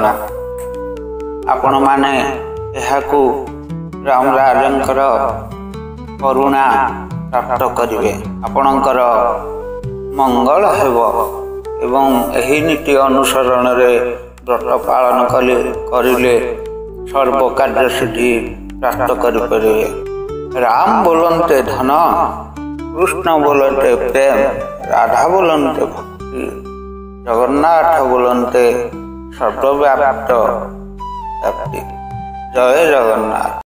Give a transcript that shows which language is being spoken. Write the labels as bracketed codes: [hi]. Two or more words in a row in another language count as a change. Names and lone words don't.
[or] ଆପଣମାନେ ଏହାକୁ ରାମରାଜଙ୍କର କରୁଣା ପ୍ରାପ୍ତ କରିବେ। ଆପଣଙ୍କର ମଙ୍ଗଳ ହେବ ଏବଂ ଏହି ନୀତି ଅନୁସରଣରେ ବ୍ରତ ପାଳନ କରିଲେ ସର୍ବକାର୍ଯ୍ୟ ସିଦ୍ଧି ପ୍ରାପ୍ତ କରିପାରିବେ। [hi] राम बोलते धन, कृष्ण बोलते प्रेम, राधा बोलते भक्ति, जगन्नाथ बोलते सर्वव्याप्त व्याप्ति। जय जगन्नाथ।